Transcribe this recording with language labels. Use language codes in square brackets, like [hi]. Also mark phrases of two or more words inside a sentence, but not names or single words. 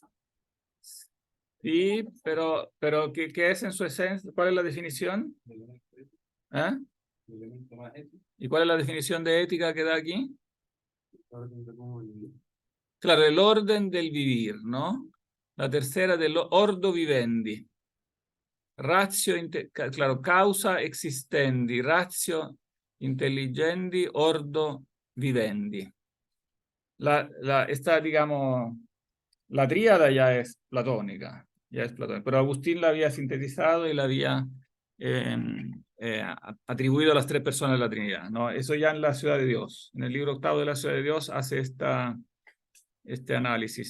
[es] Sí, pero ¿qué es en su esencia? ¿Cuál es la definición? ¿Eh? ¿Y cuál es la definición de ética que da aquí? Claro, el orden del vivir, ¿no? La tercera del [la] ordo vivendi. Ratio, claro, causa existendi, ratio intelligendi, ordo vivendi. [es] Esta, digamos, la tríada ya es platónica, pero Agustín la había sintetizado y la había atribuido a las tres personas de la Trinidad, ¿no? Eso ya en la Ciudad de Dios. En el libro octavo de la Ciudad de Dios hace este análisis.